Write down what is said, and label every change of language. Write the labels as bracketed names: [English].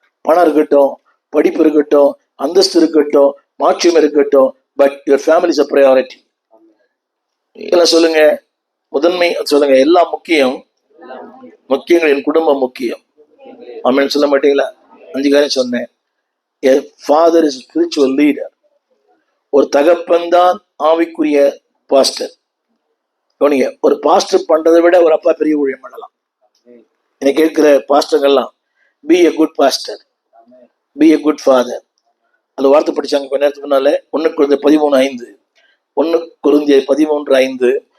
[Tamil] பணம் இருக்கட்டும், படிப்பு இருக்கட்டும், அந்தஸ்து இருக்கட்டும், மாட்சியம் இருக்கட்டும், [English] But your family is a priority. [Tamil] எல்லாம் சொல்லுங்க. முதன்மை சொல்லுங்க. எல்லாம் முக்கியம், முக்கியங்கள் என் குடும்பம் முக்கியம். ஆமென் சொல்ல மாட்டீங்களா? 5 காரியம் சொன்னேன். [English] A father is a spiritual leader. [Tamil] ஒரு தகப்பன் தான் ஆவிக்குரிய பாஸ்டர். கவனிங்க, ஒரு பாஸ்டர் பண்றதை விட ஒரு அப்பா பெரிய ஊழியம் பண்ணலாம். எனக்கு கேட்கிற பாஸ்டர்கள்லாம், [English] Be a good pastor, be a good father. [Tamil] அந்த வார்த்தை படிச்சாங்க கொஞ்ச நேரத்துக்கு முன்னால. 1 Corinthians 13:5. 1 Corinthians 13:5.